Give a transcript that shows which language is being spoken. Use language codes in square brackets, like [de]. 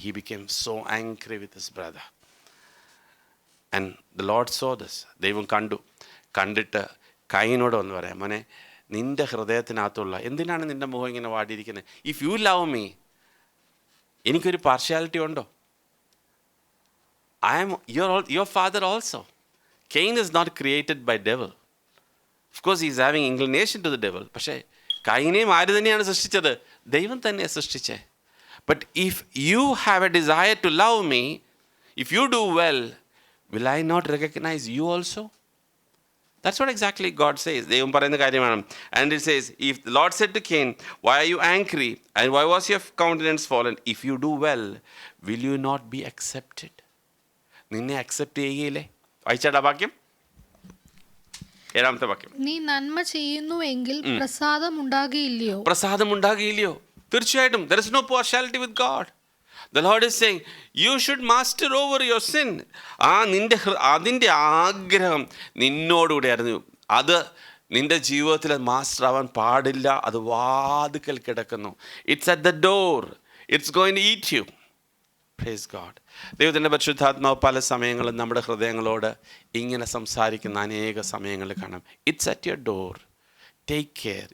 [en] He became so angry with his brother and the lord saw this. [ml] ദൈവം കണ്ടിട്ട് കായീനോട് വന്ന് പറയാം, മോനെ, നിൻ്റെ ഹൃദയത്തിനകത്തുള്ള എന്തിനാണ് നിൻ്റെ മുഖം ഇങ്ങനെ വാടിയിരിക്കുന്നത്? [en] if you love me, [ml] എനിക്കൊരു പാർഷ്യാലിറ്റി ഉണ്ടോ? [en] I am your father also. Cain is not created by devil. Of course, he is having inclination to the devil. [ml] പക്ഷേ കൈനെയും ആര് തന്നെയാണ് സൃഷ്ടിച്ചത്? ദൈവം തന്നെ സൃഷ്ടിച്ചേ. [en] But if you have a desire to love me, if you do well, will I not recognize you also? That's what exactly God says. [ml] ദൈവം പറയുന്ന കാര്യമാണ്. [en] And it says, if the Lord said to Cain, why are you angry? And why was your countenance fallen? If you do well, will you not be accepted? [ml] നിന്നെ accept ചെയ്യുകയില്ലേ? വായിച്ചാടാ വാക്യം, 7ാമത്തെ വാക്യം. നീ നന്മ ചെയ്യുന്നുവെങ്കിൽ പ്രസാദം ഉണ്ടാകുകയില്ലയോ? പ്രസാദം ഉണ്ടാകുകയില്ലയോ? തീർച്ചയായിട്ടും. [en] There is no partiality with God. The Lord is saying, you should master over your sin. [ml] അതിൻ്റെ ആഗ്രഹം നിന്നോടുകൂടെയായിരുന്നു. അത് നിന്റെ ജീവിതത്തിൽ മാസ്റ്റർ ആവാൻ പാടില്ല. അത് വാതിക്കൽ കിടക്കുന്നു. [en] It's at the door. It's going to eat you. Praise God. [ml] ദൈവത്തിൻ്റെ പരിശുദ്ധാത്മാവ് പല സമയങ്ങളും നമ്മുടെ ഹൃദയങ്ങളോട് ഇങ്ങനെ സംസാരിക്കുന്ന അനേക സമയങ്ങളിൽ കാണാം. [en] It's at your door. Take care.